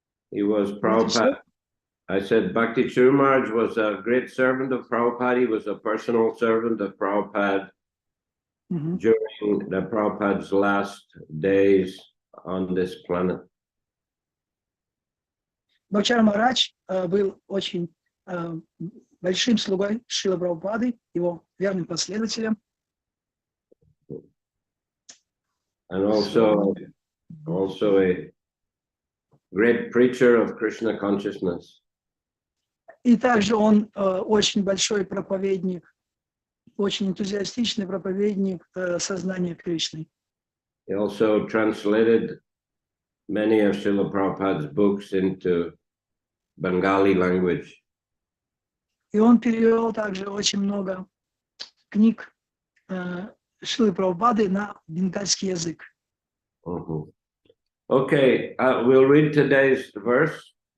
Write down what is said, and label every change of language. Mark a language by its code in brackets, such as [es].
[en] He was What you said? Prabhupada. I said Bhakti Charu Maharaj was a great servant of Prabhupada. He was a personal servant of Prabhupada during the Prabhupada's last days on this planet. [ru] Бхактичар Махарадж был очень большим слугой Шрилы Прабхупады, его верным последователем. [en] And also a great preacher of Krishna consciousness. [ru] И также он очень большой проповедник, очень энтузиастичный проповедник сознания Кришны. [en] He also translated many of Srila Prabhupada's books into Bengali language. [ru] И он перевел также очень много книг Шрилы Прабхупады на бенгальский язык. [en] Okay, we'll read today's verse.